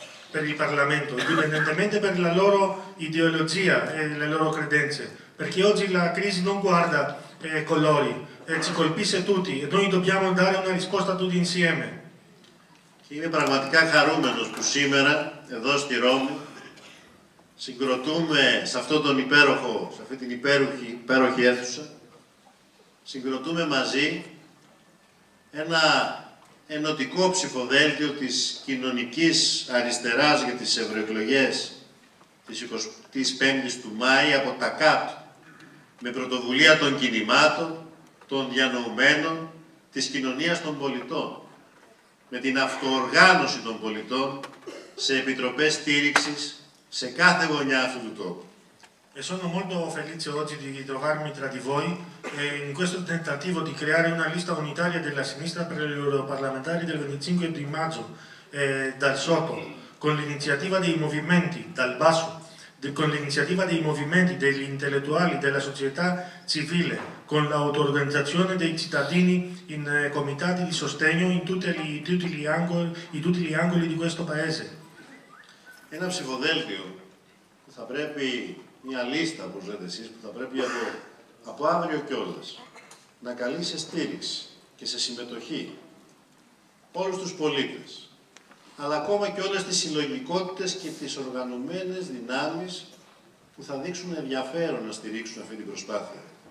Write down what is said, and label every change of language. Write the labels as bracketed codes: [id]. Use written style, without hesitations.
[it] per il Parlamento, indipendentemente per la loro ideologia e le loro credenze, perché oggi la crisi non guarda colori, ci colpisce tutti e noi dobbiamo dare una risposta tutti insieme. [el] Και είμαι πραγματικά χαρούμενος που σήμερα, εδώ στη Ρώμη, συγκροτούμε σε αυτόν τον υπέροχο, σε αυτή την υπέροχη αίθουσα, συγκροτούμε μαζί ένα ενωτικό ψηφοδέλτιο της κοινωνικής αριστεράς για τις ευρωεκλογές της 25ης του Μάη από τα ΚΑΠ, με πρωτοβουλία των κινημάτων, των διανοουμένων, της κοινωνίας των πολιτών, με την αυτοοργάνωση των πολιτών σε επιτροπές στήριξης σε κάθε γωνιά αυτού του τόπου. [it] E sono molto felice oggi di trovarmi tra di voi in questo tentativo di creare una lista unitaria della sinistra per gli europarlamentari del 25 di maggio dal sotto, con l'iniziativa dei movimenti dal basso, con l'iniziativa dei movimenti degli intellettuali della società civile, con l'auto-organizzazione dei cittadini in comitati di sostegno in tutti gli angoli di questo paese. [el] Ένα ψηφοδέλτιο που θα πρέπει, μια λίστα, όπως λέτε εσείς, που θα πρέπει από αύριο κιόλας να καλεί σε στήριξη και σε συμμετοχή όλους τους πολίτες, αλλά ακόμα και όλες τις συλλογικότητες και τις οργανωμένες δυνάμεις που θα δείξουν ενδιαφέρον να στηρίξουν αυτή την προσπάθεια.